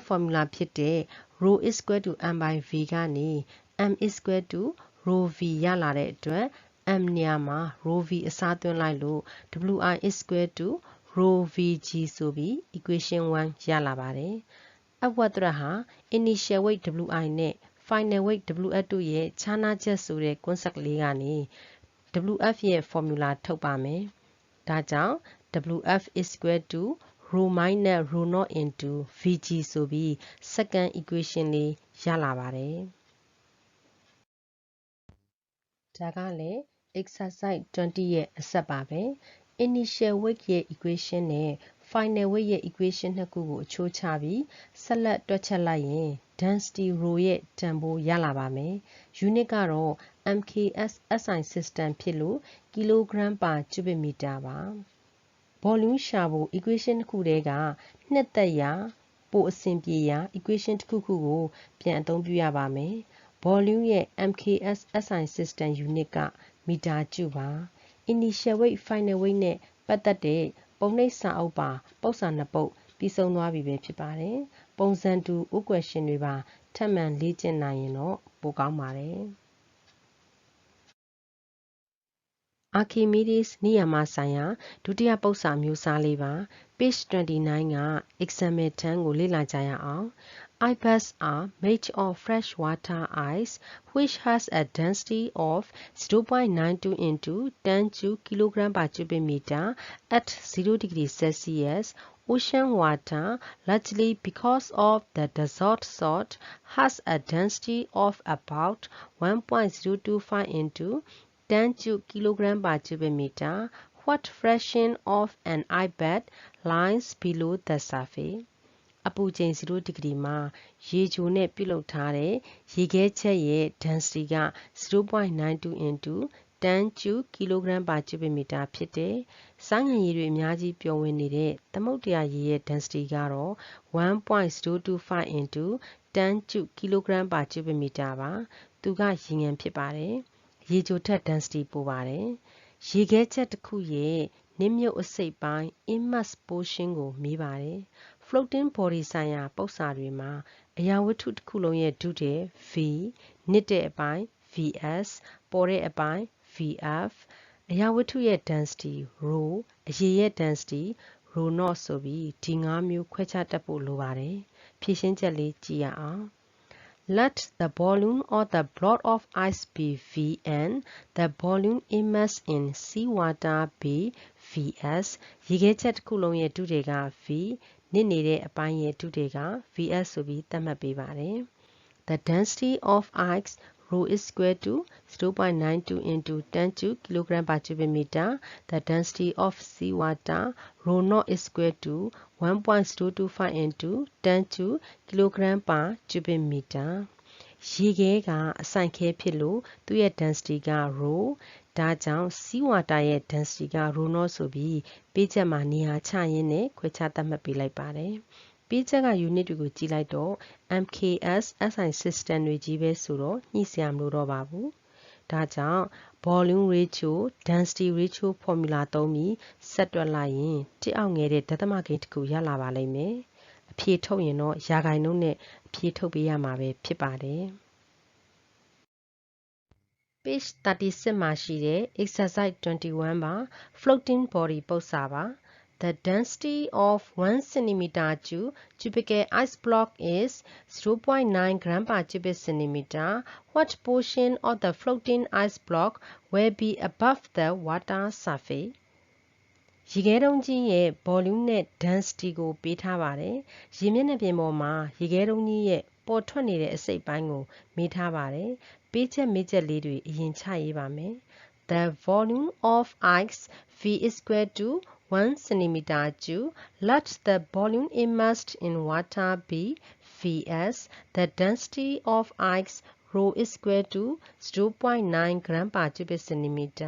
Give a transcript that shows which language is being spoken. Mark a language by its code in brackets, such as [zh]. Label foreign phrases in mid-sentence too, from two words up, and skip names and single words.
[en] formula [my] ဖြစ်တဲ့ [en] rho is equal to m by v [my] ကနေ [en] m is equal to rho v [my] ရလာတဲ့အတွက် [en] m နေ [my] ရာမှာ [en] rho v [my] အစားသွင်းလိုက်လို့ [en] Wi is equal to rho vg [my] ဆိုပြီး equation 1ရလာပါတယ် [en] upward thrust [my] ဟာ [en] initial weight Wi [my] နဲ့ [en] final weight Wf [my] တို့ရဲ့ခြားနားချက်ဆိုတဲ့ concept လေးကနေ Wf ရဲ့ formula ထုတ်ပါမယ်။ဒါကြောင့် [en] Wf is equal to rho minus rho naught into Vg [my] ဆိုပြီး [en] second equation [my] လေးရလာပါတယ်။ ဒါကလည်း exercise 20ရဲ့အဆက်ပါပဲ။ [en] initial weight [my] ရဲ့ equation နဲ့ [en] final weight [my] ရဲ့ equation နှစ်ခုကိုအချိုးချပြီးဆက်လက်တွက်ချက်လိုက်ရင် [en] density rho [my] ရဲ့တန်ဖိုးရလာပါမယ်။ unit ကတော့ [en] MKS SI system [my] ဖြစ်လို့ [en] kilogram per cubic meter [my] ပါ။ volume ရှာဖို့ equation တစ်ခုတည်းကနှစ်သက်ရာပိုအဆင်ပြေရာ equation တစ်ခုခုကိုပြန်အသုံးပြုရပါမယ်။ volume ရဲ့ [en] MKS SI system unit [my] ကမီတာကျုပါ [en] initial weight final weight [my] နဲ့ပတ်သက်တဲ့ပုံနှိပ်စာအုပ်ပါပု္ပ္ပစာနှစ်ပုဒ်ပြီးဆုံးသွားပြီပဲဖြစ်ပါတယ်ပုံစံတူ question တွေပါထပ်မံလေ့ကျင့်နိုင်ရင်တော့ပိုကောင်းပါတယ် [en] Archimedes [my] နိယာမဆိုင်ရာဒုတိယပု္ပ္ပစာမျိုးစားလေးပါ [en] page 29က example 10 [my] ကိုလေ့လာကြရအောင် [en] Icebergs are made of freshwater ice which has a density of 0.92 into 10 to kilogram per cubic meter at 0 degrees Celsius. Ocean water, largely because of the dissolved salt, has a density of about 1.025 into 10 kilogram per cubic meter, what fraction of an ice bed lies below the surface? [my] အပူချိန်0 degree မှာရေချိုနဲ့ပြုလုပ်ထားတဲ့ရေခဲချက်ရဲ့ density က [en] 0.92 into 10 cube kilogram per cubic meter [my] ဖြစ်တယ်။စိုင်းငယ်ရေတွေအများကြီးပျော်ဝင်နေတဲ့သမုဒ္ဒရာရေရဲ့ density ကတော့ [en] 1.025 into 10 cube kilogram per cubic meter [my] ပါ။သူကရေငန်ဖြစ်ပါတယ်။ရေချိုထက် density ပိုပါတယ်။ရေခဲချက်တစ်ခုရဲ့နစ်မြုပ်အစိတ်ပိုင်း [en] immerse portion [my] ကိုမေးပါတယ်။ [en] floating body [my] ဆိုင်ရာ ပု္ပ္ပာတွေမှာအရာဝတ္ထုတစ်ခုလုံးရဲ့ဒုတဲ့ V နစ်တဲ့အပိုင်း Vs ပေါ်တဲ့အပိုင်း Vf အရာဝတ္ထုရဲ့ density ρ အရေ ရဲ့ density ρ0 ဆိုပြီးဒီ5မျိုးခွဲခြားတတ်ဖို့လိုပါတယ်။ဖြည့်ရှင်းချက်လေးကြည့်ရအောင်။ [en] Let the volume of the block of ice be V and the volume immersed in seawater be Vs [my] ရေခဲချက်တစ်ခုလုံးရဲ့ဒုတဲ့က V နစ်နေတဲ့အပိုင်းရဲ့ဒုတဲ့က Vs ဆိုပြီးသတ်မှတ်ပေးပါတယ်။ [en] The density of ice ρ is equal to 0.92 into 10 cube kilogram per cubic meter. The density of seawater ρ0 is equal to 1.025 into 10 cube kilogram per cubic meter. [my] ရေခဲကအဆိုင်ခဲဖြစ်လို့သူ့ရဲ့ density က ρ ဒါကြောင့် seawater ရဲ့ density က ρ0 ဆိုပြီးပေးချက်မှာနေရာချရင်းနဲ့ခွဲခြားသတ်မှ တ်ပေးလိုက်ပါတယ်။ပေးချက်က unit တွေကိုကြည့်လိုက်တော့ [en] MKS SI system [my] တွေကြီးပဲဆိုတော့ညှိစရာမလိုတော့ပါဘူး။ဒါကြောင့် [en] volume ratio density ratio formula [my] သုံးပြီးဆက်တွက်လိုက်ရင်တစ်အောက်ငယ်တဲ့ဒသမကိန်းတစ်ခုရလာပါလိမ့်မယ်။အဖြေထုတ်ရင်တော့ရာခိုင်နှုန်းနဲ့အဖြေထုတ်ပေးရမှာပဲဖြစ်ပါတယ်။ [en] Page 36 [my] မှာရှိတဲ့ [en] exercise 21 ပါ floating body ပု္ပ္ပာပါ The density of 1 centimeter cubic ice block is 0.9 gram per cubic centimeter. What portion of the floating ice block will be above the water surface? [my] ရေခဲတုံးကြီးရဲ့ volume နဲ့ density ကိုပေးထားပါတယ်။ရေမျက်နှာပြင်ပေါ်မှာရေခဲတုံးကြီးရဲ့ပေါ်ထွက်နေတဲ့အစိတ်ပိုင်းကိုမေးထားပါတယ်။ပေးချက်မေးချက်လေးတွေအရင်ချရေးပါမယ်။ [en] The volume of ice V is equal to 1 centimeter cube. Let the volume immersed in water be Vs. The density of ice ρ is equal to 0.9 gram per cubic centimeter.